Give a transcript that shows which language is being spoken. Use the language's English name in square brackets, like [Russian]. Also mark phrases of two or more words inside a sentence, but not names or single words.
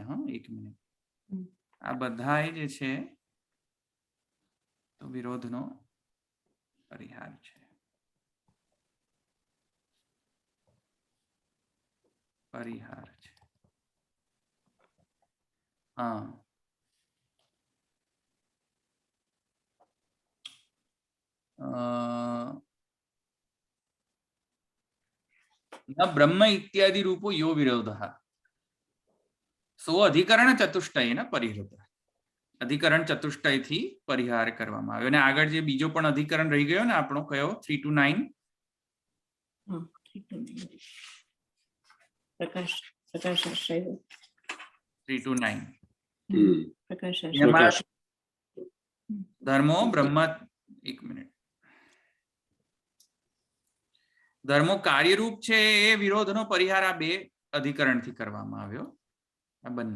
[Gujarati] હા, એક મિનિટ, આ બધા જે છે તો વિરોધનો પરિહાર છે. પરિહાર છે. હા, [Sanskrit] न ब्रह्म इत्यादि रूपो यो विरोधः सो अधिकरण चतुष्टयेन परिहृत [Gujarati] અધિકરણ ચતુષ્ટય થી પરિહાર કરવામાં આવ્યો અને આગળ જે બીજો પણ અધિકરણ રહી ગયો ને આપણો કયો 3 to 9 હા, પ્રકાશાશ્રય 3 to 9 હમ. પ્રકાશાશ્રય એમાં પ્રકાશ. ધર્મો બ્રહ્મ એક મિનિટ ધર્મો કાર્યરૂપ છે એ વિરોધનો પરિહાર આ બે અધિકરણથી કરવામાં આવ્યો આ બંને